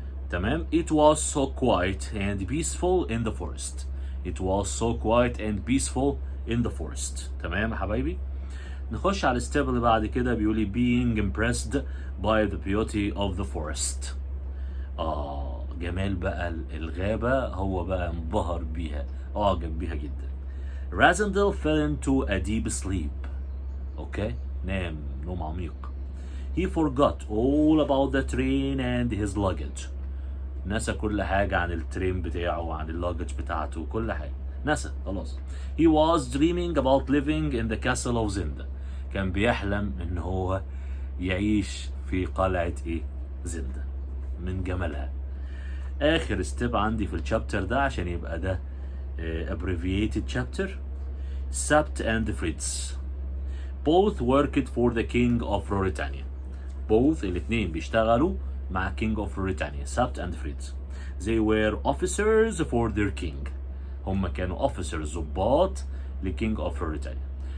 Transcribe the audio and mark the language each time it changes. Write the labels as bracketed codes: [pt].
[ar] تمام. [en] it was so quiet and peaceful in the forest. it was so quiet and peaceful in the forest. [ar] تمام يا حبايبي. نخش على الستيب اللي بعد كده. بيقولي [en] being impressed by the beauty of the forest. [ar] جمال بقى الغابة هو بقى انبهر بيها، أعجب بيها جدا. [en] Rasandel fell into a deep sleep. [ar] okay. نام نوم عميق. [en] he forgot all about the train and his luggage. [ar] نسى كل حاجة عن الترين بتاعه وعن اللاجج بتاعته وكل حاجة نسى خلاص. [en] he was dreaming about living in the castle of Zenda. [ar] كان بيحلم ان هو يعيش في قلعة ايه؟ زندا من جمالها. اخر ستيب عندي في الشابتر ده عشان يبقى ده [en] abbreviated chapter. Sapt and Fritz both worked for the king of Ruritania. both [ar] الاتنين بيشتغلوا مع [en] king of Ruritania. Sapt and Fritz they were officers for their king. [ar] هم كانوا officers ضباط لking of Ruritania.